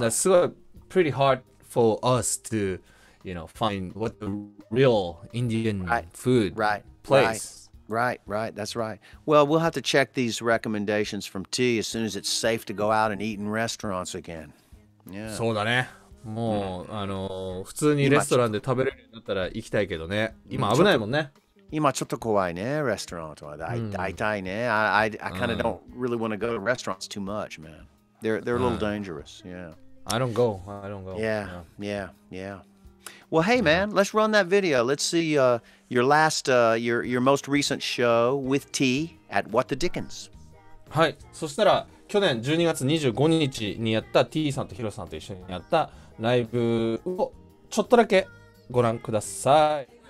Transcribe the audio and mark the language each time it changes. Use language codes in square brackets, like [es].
[ja] だすごい [en] pretty hard for us to find what the real Indian Right. food Right, place. Right, that's right. Well, we'll have to check these recommendations from Tea as soon as it's safe to go out and eat in restaurants again. Yeah. [ja] そうだね。もう、普通にレストランで食べれるようになったら行きたいけどね。今危ないもんね。今ちょっと怖いね、レストランとは。大体ね。 [en] I kind of don't really want to go to restaurants too much, man. They're a little dangerous, yeah. I don't go. Yeah. Well, hey, man, let's run that video. Let's see your most recent show with Tea at What the Dickens. [ja] はい。そしたら、去年12月25日にやった T さんとヒロさんと一緒にやったライブをちょっとだけご覧ください。